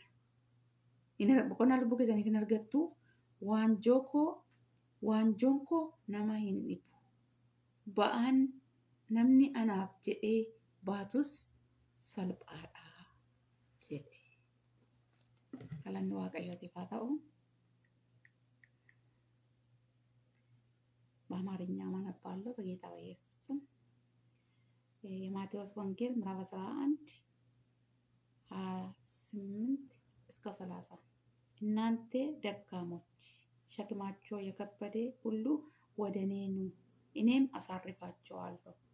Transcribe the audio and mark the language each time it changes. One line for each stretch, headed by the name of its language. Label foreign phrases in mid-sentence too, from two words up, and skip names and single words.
Oromo: Boqonnaa lubbuu keessaniif hin argattu. Waanjoon koo nama hin dhibu. Ba'aan namni anaaf jedhee baatus salphaadha jedhe. Galanni waaqayyootiif haa ta'u.
Amharic: በአማርኛ ማነባለሁ በጌታ በኢየሱስ ስም። የማቴዎስ ወንጌል ምዕራፍ 11 28 እስከ 30 እናንተ ደካሞች ሸክማቸው የከበደ ሁሉ ወደ እኔ ኑ እኔም አሳርፋችኋለሁ።